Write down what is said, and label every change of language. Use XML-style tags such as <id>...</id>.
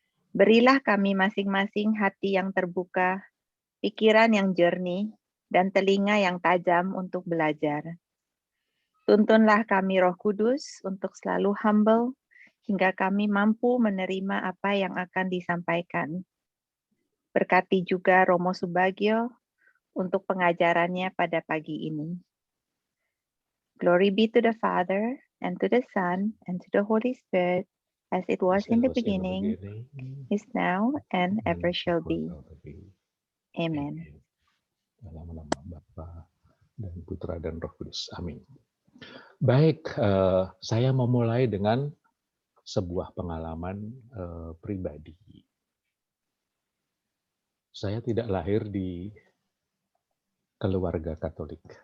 <id>Berilah kami masing-masing hati yang terbuka, pikiran yang jernih, dan telinga yang tajam untuk belajar. Tuntunlah kami Roh Kudus untuk selalu humble hingga kami mampu menerima apa yang akan disampaikan. Berkati juga Romo Subagio untuk pengajarannya pada pagi ini.</id> <en>Glory be to the Father, and to the Son, and to the Holy Spirit, as it was in the beginning, is now, and ever shall be. Amen.</en> <id>Dalam nama Bapa dan Putra dan Roh Kudus. Amin. Baik, saya memulai dengan sebuah pengalaman pribadi. Saya tidak lahir di keluarga Katolik.</id>